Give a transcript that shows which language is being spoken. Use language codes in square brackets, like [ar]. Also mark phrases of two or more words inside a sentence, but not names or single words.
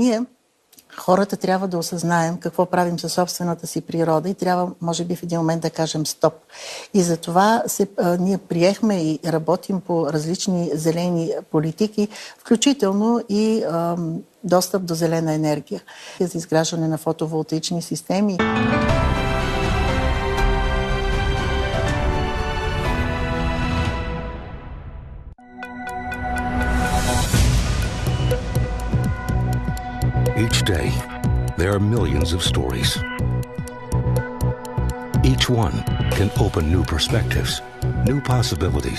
[bg] Така че ние Хората трябва да осъзнаем какво правим със собствената си природа и трябва, може би, в един момент да кажем стоп. И затова ние приехме и работим по различни зелени политики, включително и достъп до зелена енергия за изграждане на фотоволтаични системи. [en] Each day, there are millions of stories. Each one can open new perspectives, new possibilities.